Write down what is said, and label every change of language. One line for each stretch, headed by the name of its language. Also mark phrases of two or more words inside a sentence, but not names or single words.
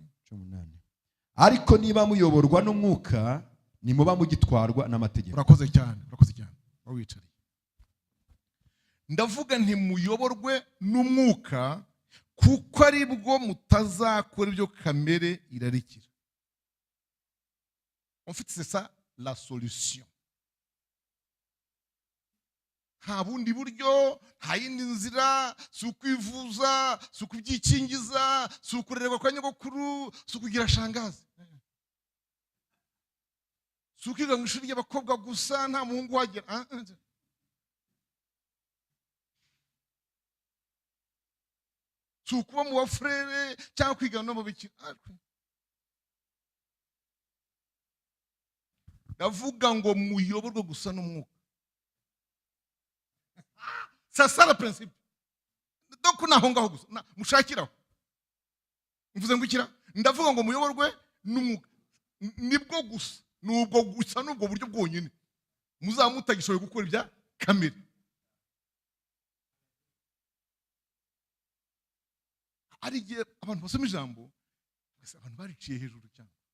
Kinyarwanda: Ariko niba muyoborwa n'umwuka nimuba mugitwarwa n'amategeko. Urakoze cyane. Wicariye. Ndavuga nti muyoborwe n'umwuka kuko ari bwo mutazakora ibyo kamere irarikira.
French: En fait, c'est ça la solution.
Kinyarwanda: Nta bundi buryo, nta yindi nzira, si ukwivuza, si ukubyikingiza, si ukurerwa kwa nyogokuru, si ukugira shangazi, si ukwiga mu ishuri ry'abakobwa gusa nta muhungu wagera, si ukuba mu bafurere cyangwa kwiga no mu bikira. Ndavuga ngo muyoborwe gusa n'umwuka.
French: C'est ça le principe.
Kinyarwanda: Donc naho ngaho gusa mushakiraho. Mvuze ngo ikira, ndavuga ngo muyoborwe n'umwuka. Nibwo gusa, nubwo gusa nubwo buryo bwonyine muzamutagishoboye gukora ibya kamere. Ari gihe abantu basoma ijambo, abantu bariciye hejuru cyane.